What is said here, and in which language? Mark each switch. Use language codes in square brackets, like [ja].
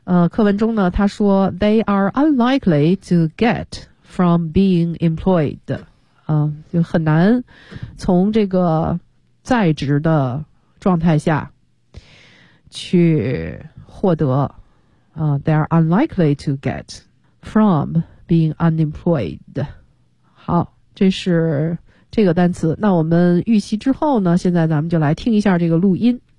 [zh] 课文中呢，他说 [en] they are unlikely to get from being employed。 [zh] 就很难从这个在职的状态下去获得。 [en] They are unlikely to get from being unemployed。 [zh] 好，这是这个单词。那我们预习之后呢，现在咱们就来听一下这个录音。